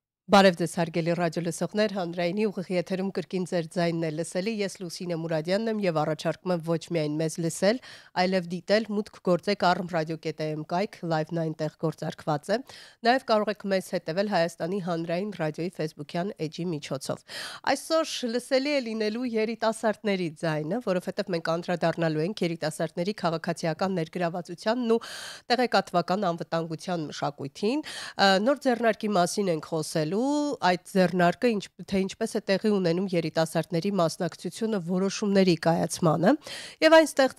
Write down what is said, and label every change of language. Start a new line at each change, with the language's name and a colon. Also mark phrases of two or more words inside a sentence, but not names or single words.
Armenian: Բարև ձեզ հարգելի ռադիոլսողներ, հանրայինի ուղիղ եթերում կրկին ձեր ձայնն է լսելի, ես Լուսինե Մուրադյանն եմ եւ առաջարկում եմ ոչ միայն մեզ լսել, այլև դիտել մուտք գործեք arm.radio.am կայք, լայվն այնտեղ գործարկված է։ Նաեւ կարող եք մեզ հետեւել Հայաստանի հանրային ռադիոյի Facebook-յան էջի միջոցով։ Այսօր լսելի է լինելու երիտասարդների ձայնը, որովհետեւ մենք անդրադառնալու ենք երիտասարդների քաղաքացիական ներգրավվածությանն ու տեղեկատվական անվտանգության մշակույթին։ Նոր ձեռնարկի մասին ենք խոսելու այդ ձեռնարկը ինչպես է տեղի ունենում երիտասարդների մասնակցությունը որոշումների կայացմանը եւ այն ստեղծվել